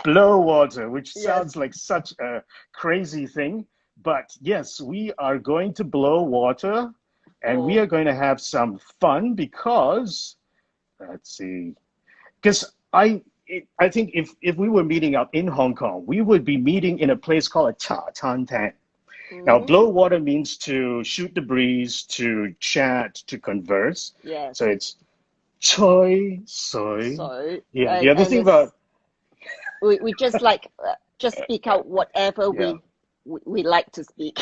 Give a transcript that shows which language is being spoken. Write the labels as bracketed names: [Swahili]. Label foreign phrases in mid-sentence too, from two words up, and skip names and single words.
[English] Blow water, which sounds like such a crazy thing. But yes, we are going to blow water and we are going to have some fun because, let's see, because I think if we were meeting up in Hong Kong, we would be meeting in a place called a [Cantonese] cha tan tan. [English] Now, blow water means to shoot the breeze, to chat, to converse. Yeah. So it's [Cantonese] choi sui. [English] Yeah. The other thing about we just like just speak out whatever we like to speak.